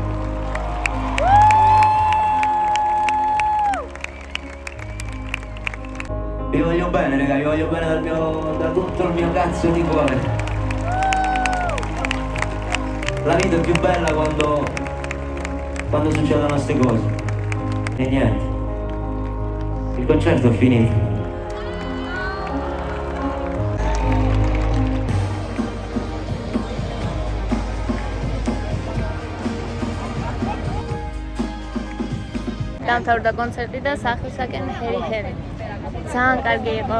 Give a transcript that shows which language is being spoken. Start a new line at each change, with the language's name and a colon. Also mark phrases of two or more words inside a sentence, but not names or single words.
Italian: Vi voglio bene, raga, vi voglio bene da tutto il mio cazzo di cuore. La vita è più bella quando succedono queste cose. E niente, il concerto è finito.
Georgian: დამთავრდა კონცერტი და სახისაკენ ჰერი. ძალიან კარგი იყო.